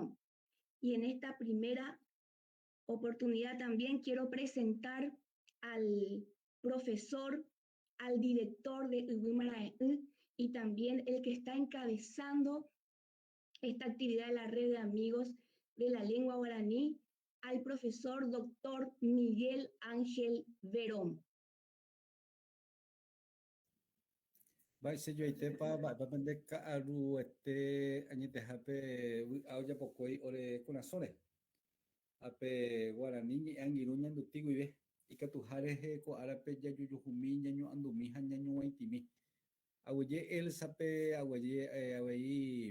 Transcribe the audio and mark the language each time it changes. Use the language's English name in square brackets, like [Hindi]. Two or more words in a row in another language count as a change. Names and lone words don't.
[Spanish] Y en esta primera oportunidad también quiero presentar al profesor, al director de Ubimaraí y también el que está encabezando esta actividad de la red de amigos de la lengua guaraní, al profesor doctor Miguel Ángel Verón. [Guarani] Vaichelloitépa mba'épapente ka'aru añetehápe aojapokói ore kunasõre ápe Guarani ñe'ẽangirũ ñandutĩ guive ikatuhárehe ko árape jajujuhumi ñaño'ãndumi ha ñañoguaitĩmi aguyje Elsape avei